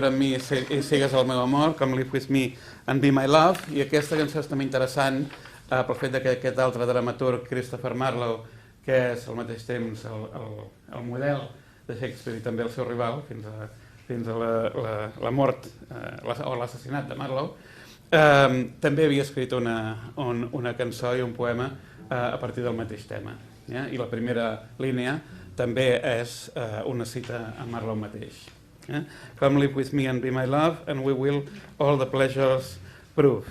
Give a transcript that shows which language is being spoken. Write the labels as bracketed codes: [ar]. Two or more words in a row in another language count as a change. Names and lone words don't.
[ca] amb mi i sigues el meu amor, [en] Come Live With Me and Be My Love, [ca] i aquesta cançó és també interessant pel fet que aquest altre dramaturg, Christopher Marlowe, que és al mateix temps el model de Shakespeare i també el seu rival fins a la mort o l'assassinat de Marlowe, també havia escrit una cançó i un poema a partir del mateix tema. I la primera línia també és una cita a Marlowe mateix. [en] Come live with me and be my love and we will all the pleasures prove.